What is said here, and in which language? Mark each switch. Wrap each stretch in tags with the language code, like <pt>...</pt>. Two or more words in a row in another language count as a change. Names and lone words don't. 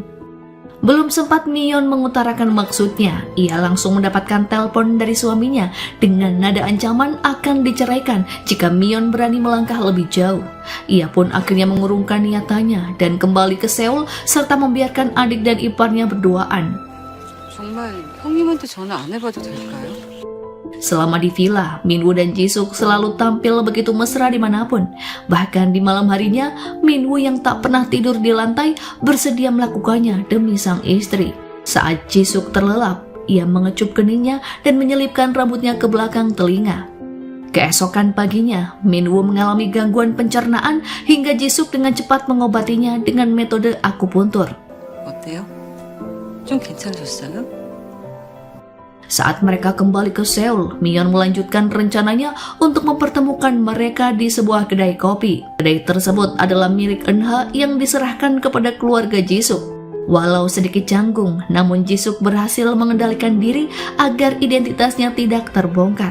<id>Belum sempat Mion mengutarakan maksudnya, ia langsung mendapatkan telepon dari suaminya dengan nada ancaman akan diceraikan jika Mion berani melangkah lebih jauh. Ia pun akhirnya mengurungkan niatannya dan kembali ke Seoul serta membiarkan adik dan iparnya berduaan.</id> <ko>정말 형님한테 전화 안 해봐도 될까요?</ko> <id>Selama di villa, Minwoo dan Jisuk selalu tampil begitu mesra dimanapun. Bahkan di malam harinya, Minwoo yang tak pernah tidur di lantai bersedia melakukannya demi sang istri. Saat Jisuk terlelap, ia mengecup keningnya dan menyelipkan rambutnya ke belakang telinga. Keesokan paginya, Minwoo mengalami gangguan pencernaan hingga Jisuk dengan cepat mengobatinya dengan metode akupuntur.</id> <ko>어때요? 좀 괜찮으셨어요?</ko> <id>Saat mereka kembali ke Seoul, Mion melanjutkan rencananya untuk mempertemukan mereka di sebuah kedai kopi. Kedai tersebut adalah milik Eunha yang diserahkan kepada keluarga Jisuk. Walau sedikit canggung, namun Jisuk berhasil mengendalikan diri agar identitasnya tidak terbongkar.</id>